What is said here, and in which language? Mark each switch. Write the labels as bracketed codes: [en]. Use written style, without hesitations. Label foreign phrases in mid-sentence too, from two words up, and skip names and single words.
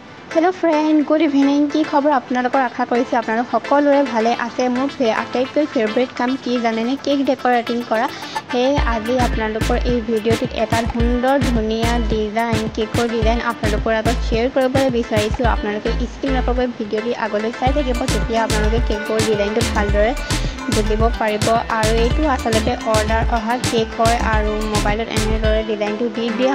[en] Hello friend good evening [as] কি খবৰ আপোনালোকৰ আশা কৰিছে আপোনালোক সকলোৰে ভালে আছে মোৰ আটাইতকৈ ফেভাৰিট কাম কি জানেনে [en] cake decorating [as] কৰা হে আজি আপোনালোকৰ এই ভিডিঅ'টিত এটা সুন্দৰ ধুনীয়া ডিজাইন কেকৰ ডিজাইন আপোনালোকৰ আগত শ্বেয়াৰ কৰিবলৈ বিচাৰিছো আপোনালোকে স্কিপ নকৰিব ভিডিঅ'টি আগলৈ চাই থাকিব তেতিয়া আপোনালোকে কেকৰ ডিজাইনটো ভালদৰে বুজিব পাৰিব আৰু এইটো আসলতে অৰ্ডাৰ অহা কেক হয় আৰু মোবাইলত এনেদৰে ডিজাইনটো দি দিয়া